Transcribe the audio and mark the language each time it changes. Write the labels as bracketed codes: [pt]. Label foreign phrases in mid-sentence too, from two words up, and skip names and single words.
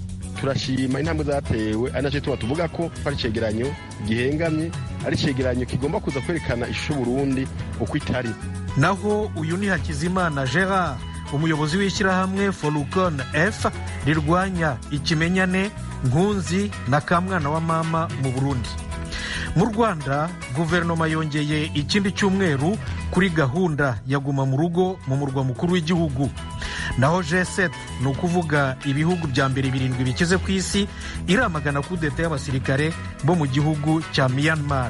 [rn] Turashima intambwe zatewe, ari nacyo tuvuga ko ari cegeranyo gihengamye, ari cegeranyo kigomba kuza kwerekana ishusho Burundi uko itari. [rw] Naho uyu ni Hakizimana Gerard, umuyobozi w'ishyirahamwe Folukon F rirwanya ikimenyane, nkunzi na kamwana wa mama mu Burundi. Mu Rwanda guverinoma yongeye ikindi cyumweru kuri gahunda ya guma mu rugo mu murwa mukuru w'igihugu. Naho G7 ni ukuvuga ibihugu bya mbere 7 bikize ku isi iramagana kudeta y'abasirikare bo mu gihugu cya Myanmar.